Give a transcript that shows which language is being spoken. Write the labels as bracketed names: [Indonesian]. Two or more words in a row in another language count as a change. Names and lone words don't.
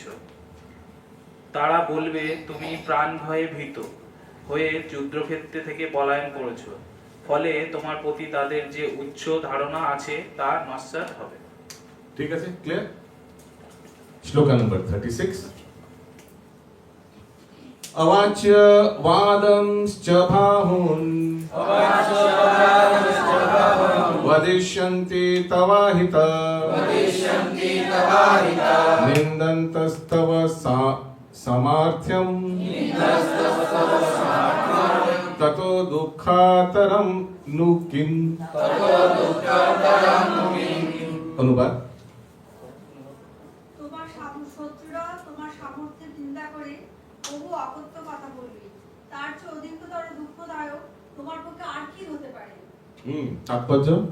[Bangla] তারা বলবে তুমি প্রাণ ভয়ে ভীত হয়ে যুদ্ধক্ষেত্রে থেকে পলায়ন করেছো, ফলে তোমার প্রতি তাদের যে উচ্চ ধারণা আছে তা নস্যাৎ হবে। ঠিক আছে, ক্লিয়ার। শ্লোকা নাম্বার 36। [Sanskrit] अवाच्य वादंश्च बाहुन् वदिष्यन्ति तवाहिता निन्दन्तस्तव सामर्थ्यम् ततो दुःखातरं नु किम्। [Bangla] অনুবাদ। তোমার শত্রুরা তোমার সামর্থ্যের নিন্দা করে বহু অকথ্য কথা বলবে, তার চেয়ে অধিকতর দুঃখদায়ক তোমার পক্ষে আর কি হতে পারে। তাৎপর্য,